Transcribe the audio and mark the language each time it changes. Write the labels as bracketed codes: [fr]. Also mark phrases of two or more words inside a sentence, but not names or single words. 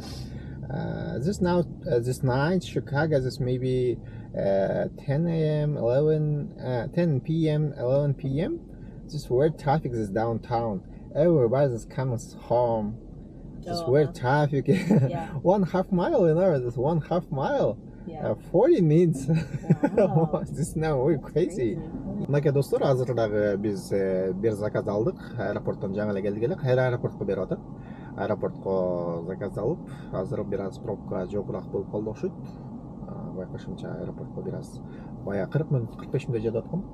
[en] This night, Chicago, this maybe 10 a.m., 10 p.m., 11 p.m. Just where traffic is downtown. Everybody's coming home. Just where traffic. Yeah. 1/2 mile, this 1/2 mile. Yeah. 40 minutes. Wow. This is now way crazy. [ky] Мынакей достор, азыр дагы биз бир заказ алдык. Аэропорттон жаңы эле келдик эле. Кайра аэропортко берип атат. Аэропортко заказ алып, азыр бир аз пробка жокураак болуп калды окшойт. Байкашымча аэропортко бир аз бая 40 мүнөт, 45 мүнөт жетип аткам.